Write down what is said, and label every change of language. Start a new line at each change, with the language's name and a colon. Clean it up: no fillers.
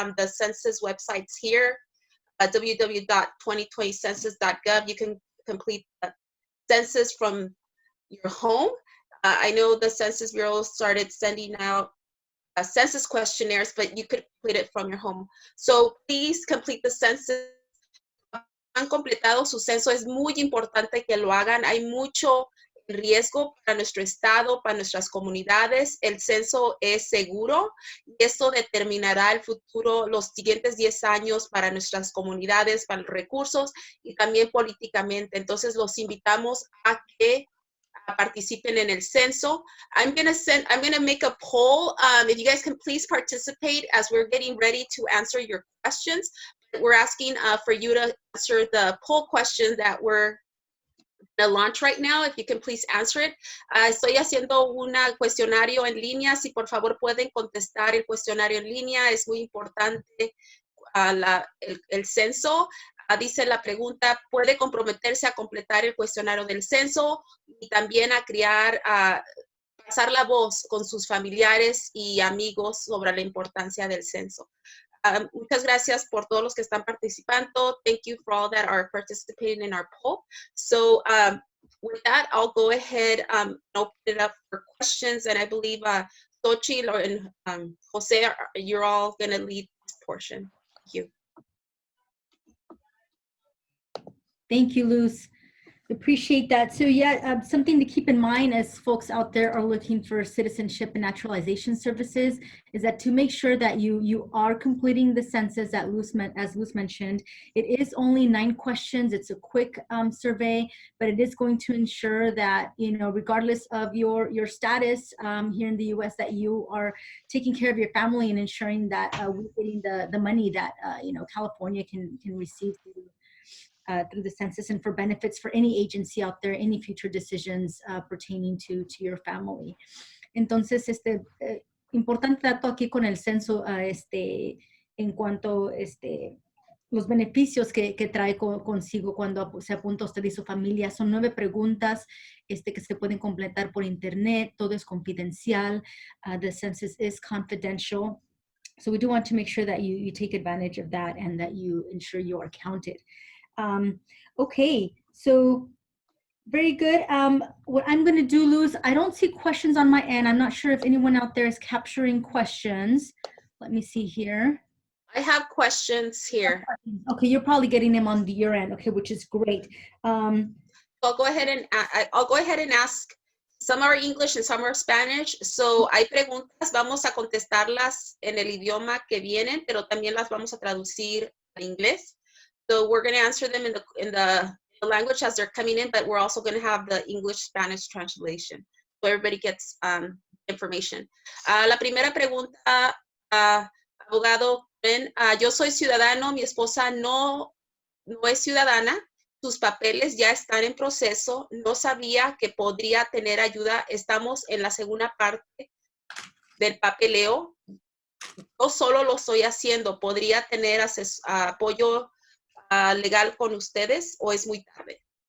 English: The census website's here, www.2020census.gov. You can complete the census from your home. I know the Census Bureau started sending out census questionnaires, but you could complete it from your home. So please complete the census.
Spanish: Han completado su censo, es muy importante que lo hagan. Hay mucho riesgo para nuestro estado, para nuestras comunidades. El censo es seguro y esto determinará el futuro, los siguientes 10 años para nuestras comunidades, para los recursos y también políticamente. Entonces los invitamos a que participen en el censo.
English: I'm gonna make a poll. If you guys can please participate as we're getting ready to answer your questions. We're asking for you to answer the poll question that we're gonna launch right now. If you can please answer it.
Spanish: Estoy haciendo un cuestionario en línea. Si por favor pueden contestar el cuestionario en línea, es muy importante el censo. Dice la pregunta, ¿puede comprometerse a completar el cuestionario del censo y también a pasar la voz con sus familiares y amigos sobre la importancia del censo? Muchas gracias por todos los que están participando.
English: Thank you for all that are participating in our poll. So with that, I'll go ahead and open it up for questions. And I believe Xochitl and Jose, you're all going to lead this portion. Thank you. Thank you, Luz. Appreciate that. So yeah, something to keep in mind as folks out there are looking for citizenship and naturalization services is that to make sure that you are completing the census as Luz mentioned, it is only 9 questions. It's a quick survey, but it is going to ensure that, you know, regardless of your status here in the U.S., that you are taking care of your family and ensuring that we're getting the money that, you know, California can receive through the census and for benefits for any agency out there, any future decisions pertaining to your family.
Spanish: Entonces, importante dato aquí con el censo, en cuanto los beneficios que trae consigo cuando se apunta usted y su familia. Son 9 preguntas que se pueden completar por internet. Todo es confidencial.
English: The census is confidential. So we do want to make sure that you take advantage of that and that you ensure you are counted. Okay, so very good. What I'm going to do, Luz, I don't see questions on my end. I'm not sure if anyone out there is capturing questions. Let me see here. I have questions here. Okay, you're probably getting them on your end. Okay, which is great. I'll go ahead and ask. Some are English and some are Spanish.
Spanish: So hay preguntas, vamos a contestarlas en el idioma que vienen, pero también las vamos a traducir al inglés.
English: So we're going to answer them in the language as they're coming in, but we're also going to have the English-Spanish translation, so everybody gets information.
Spanish: La primera pregunta, abogado, yo soy ciudadano, mi esposa no es ciudadana, sus papeles ya están en proceso, no sabía que podría tener ayuda, estamos en la segunda parte del papeleo, yo solo lo estoy haciendo, ¿podría tener apoyo legal con ustedes o es muy tarde?